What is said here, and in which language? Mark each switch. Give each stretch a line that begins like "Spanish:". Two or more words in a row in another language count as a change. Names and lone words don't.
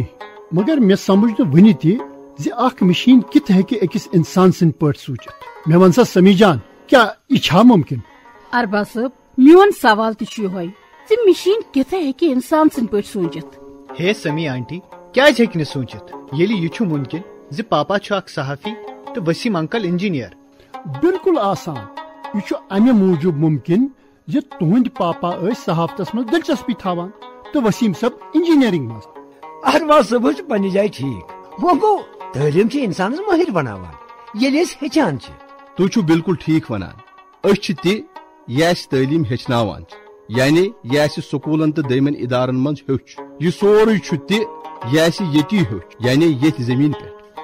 Kashmiri: مگر مے سمجھ نہ ونہ تہ زِ اخ مشین کت ہیکہ أکس انسان سٕنٛدۍ پٲٹھۍ سوٗنٛچِتھ. مے ون سا سمی جان، کیا یہ چھا ممکن؟ اربا صاحب میون سوال تہ چھ یہوے زِ مشین کتھ ہیکہ انسان سٕنٛدۍ پٲٹھۍ سوٗنٛچِتھ؟ ہے سمی آنٹی، کیٛازِ ہیٚکہِ نہٕ سوٗنٛچِتھ ییٚلہِ یہِ چھُ ممکن زِ پاپا چھُ اکھ صحافی تو وسیم انکل انجینئر. بالکل آسان. یہ چھُ امہِ موٗجوٗب ممکن زِ تُہنٛدۍ پاپا ٲسۍ صحافتس منٛز دلچسپی تھاوان تو وسیم صاحب انجینئرنگ منٛز. اروا صاحب چھ پننہِ جایہِ ٹھیک. وہ گوٚو تعلیم چھ انسانس مٲہِر بناوان ییٚلہِ أسۍ ہیٚچھان چھِ. تُہۍ چھِو بالکل ٹھیک ونان. أسۍ چھِ تہِ یہ اسہِ تعلیٖم ہیٚچھناوان چھِ، یعنی یہ اسہِ سکوٗلن تہٕ دٔیمٮ۪ن ادارن منٛز ہیوٚچھ. یہ سورُے چھُ تہِ یہ اسہِ ییٚتی ہیوٚچھ، یعنی ییٚتھۍ زمیٖن پٮ۪ٹھ.